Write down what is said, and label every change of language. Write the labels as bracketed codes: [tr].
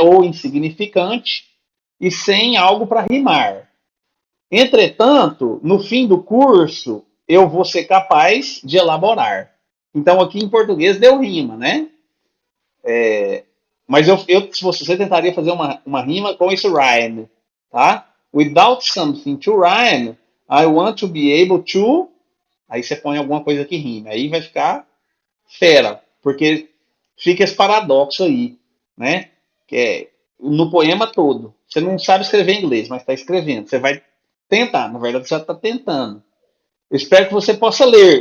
[pt] Ou insignificante. E sem algo para rimar. Entretanto, no fim do curso, eu vou ser capaz de elaborar. Então, aqui em português deu rima, né? Mas se você tentaria fazer uma rima com esse rhyme, tá? [en] Without something to rhyme, I want to be able to. [pt] Aí você põe alguma coisa que rime. Aí vai ficar fera, porque fica esse paradoxo aí, né? Que é no poema todo. Você não sabe escrever inglês, mas está escrevendo. Você vai tentar, na verdade você já está tentando. Eu espero que você possa ler.